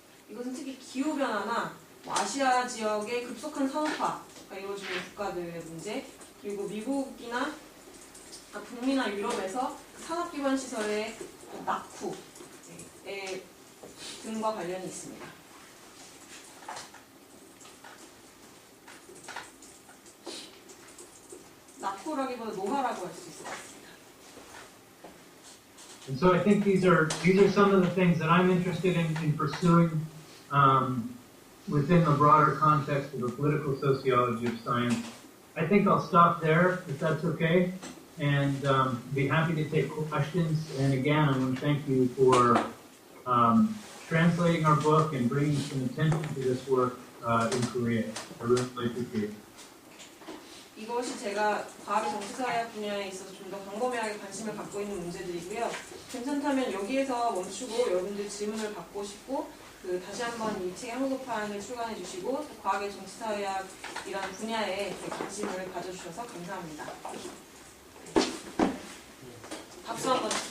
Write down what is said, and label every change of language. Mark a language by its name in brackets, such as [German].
[Korean] 이것은 특히 기후 변화나 아시아 지역의 급속한 산업화가 이루어지는 국가들의 문제, 그리고 미국이나 북미나 유럽에서 산업 기반 시설의 낙후 등과 관련이 있습니다. 낙후라기보다 노화라고 할 수 있을 것 같습니다. [English] And so I think these are some of the things that I'm interested in pursuing within the broader context of the political sociology of science. I think I'll stop there, if that's okay, and be happy to take questions. And again, I want to thank you for translating our book and bringing some attention to this work in Korea. I really appreciate it. [Korean] 이것이 제가 과학의 정치사회학 분야에 있어서 좀 더 광범위하게 관심을 갖고 있는 문제들이고요. 괜찮다면 여기에서 멈추고 여러분들 질문을 받고 싶고 다시 한번 이 책의 한국어판을 출간해 주시고 과학의 정치사회학이라는 분야에 관심을 가져주셔서 감사합니다. 박수 한번.